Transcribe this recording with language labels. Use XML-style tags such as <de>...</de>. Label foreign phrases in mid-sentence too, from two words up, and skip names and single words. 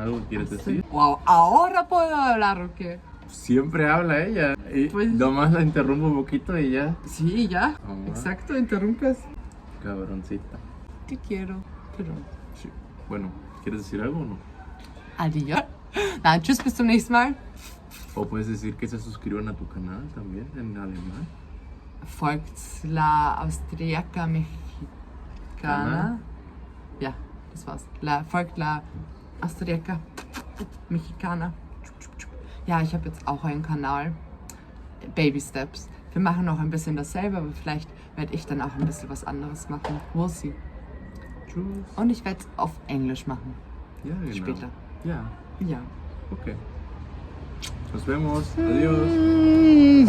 <es>¿Algo quieres decir? Wow, ahora puedo hablar, ¿o qué? Siempre habla ella. Y Pues- nomás la interrumpo un poquito y ya. Sí, ya. Ah. Exacto, interrumpes. Cabroncita. Te quiero, pero... Sí. Bueno, ¿quieres decir algo o no? Adiós.</es> <de>Na, tschüss, bis zum nächsten Mal.</de> <es>O puedes decir que se suscriban a tu canal también en alemán.</es> <de>Folgt la Austriaca Mexicana.</de> <es>Canal.</es> <de>Ja, das war's. Folgt la Austriaca Mexicana. Ja, ich habe jetzt auch einen Kanal. Baby Steps. Wir machen noch ein bisschen dasselbe, aber vielleicht werde ich dann auch ein bisschen was anderes machen.</de> <en>We'll see.</en> <de>Tschüss. Und ich werde es auf Englisch machen. Ja, genau. Später. Ja, Ja.</de> <es>okay. Nos vemos. Adiós.</es>